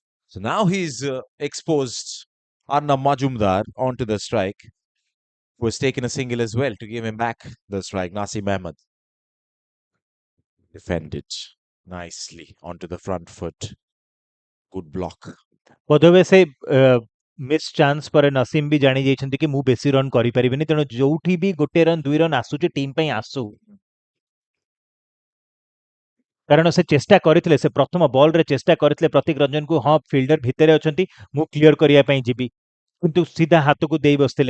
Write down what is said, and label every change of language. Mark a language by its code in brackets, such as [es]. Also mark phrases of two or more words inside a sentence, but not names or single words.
[en] So now he's exposed Arnab Majumdar onto the strike, who has taken a single as well to give him back the strike. Nasim Ahmed defended nicely onto the front foot. Good block. [or] ବୋଧହୁଏ ସେ [en] miss chance [or] ପରେ ନସିମ୍ ବି ଜାଣି ଯାଇଛନ୍ତି କି ମୁଁ ବେଶୀ ରନ୍ କରିପାରିବିନି, ତେଣୁ ଯୋଉଠି ବି ଗୋଟେ ରନ୍ 2 ରନ୍ ଆସୁଛି ଟିମ୍ ପାଇଁ ଆସୁ, କାରଣ ସେ ଚେଷ୍ଟା କରିଥିଲେ, ସେ ପ୍ରଥମ ବଲରେ ଚେଷ୍ଟା କରିଥିଲେ ପ୍ରତୀକ ରଞ୍ଜନକୁ, ହଁ ଫିଲ୍ଡର ଭିତରେ ଅଛନ୍ତି ମୁଁ କ୍ଲିୟର କରିବା ପାଇଁ ଯିବି, କିନ୍ତୁ ସିଧା ହାତକୁ ଦେଇ ବସିଥିଲେ।